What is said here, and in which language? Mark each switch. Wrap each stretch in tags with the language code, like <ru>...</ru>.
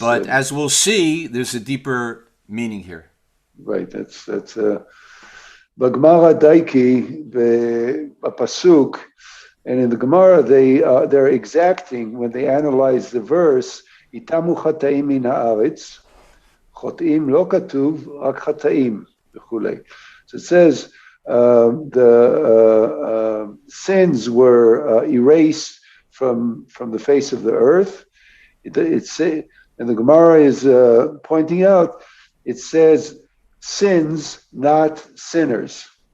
<en>But as we'll see, there's a deeper meaning here. Right. That's B'Gemara Daiki Pasuk, and in the Gemara they're exacting when they analyze the verse.</en> <he>Itamu chataim min haaretz, חוטאים לא כתוב, רק חטאים וכולי.</he> <en>So it says the sins were erased from the face of the earth. And the Gemara is pointing out, it says sins, not sinners.</en>